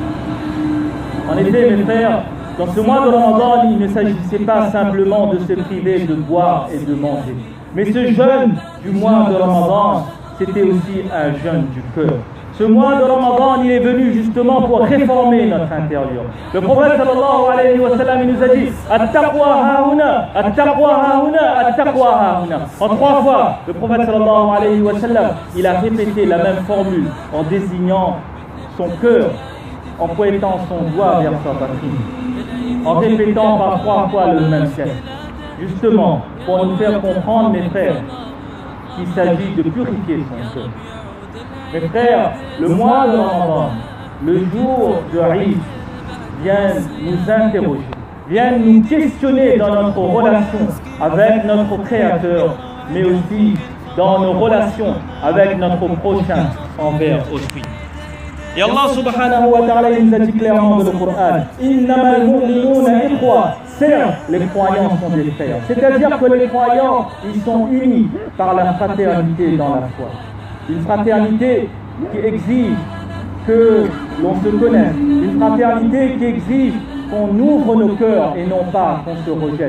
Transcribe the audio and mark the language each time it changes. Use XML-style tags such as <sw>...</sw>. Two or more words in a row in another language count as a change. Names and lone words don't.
<fr>En effet, mes frères, dans ce mois de Ramadan, il ne s'agissait pas simplement de se priver de boire et de manger. Mais ce jeûne du mois de Ramadan, c'était aussi un jeûne du cœur. Ce mois de Ramadan, il est venu justement pour réformer notre intérieur. Le prophète</fr> <ar>صلى الله عليه وسلم,</ar> <fr>il nous a dit</fr> <ar>التقوى هاهنا، التقوى هاهنا، التقوى هاهنا.</ar> <fr>En 3 fois, le prophète</fr> <ar>صلى الله عليه وسلم,</ar> <fr>il a répété la même formule en désignant son cœur, en pointant son doigt vers sa poitrine, en répétant par 3 fois le même geste. Justement, pour nous faire comprendre, mes frères, qu'il s'agit de purifier son cœur. Mes frères, le mois de Ramadan, le jour de Eid, vient nous interroger, vient nous questionner dans notre relation avec notre Créateur, mais aussi dans nos relations avec notre prochain envers autrui. Et Allah</fr> <ar>سبحانه وتعالى</ar> <fr>nous a dit clairement dans le Coran,</fr> <ar>إنما المؤمنون إخوة.</ar> <fr>Certes, les croyants sont des frères. C'est-à-dire que les croyants, ils sont unis par la fraternité dans la foi. Une fraternité qui exige que l'on se connaisse. Une fraternité qui exige qu'on ouvre nos cœurs et non pas qu'on se rejette.</fr>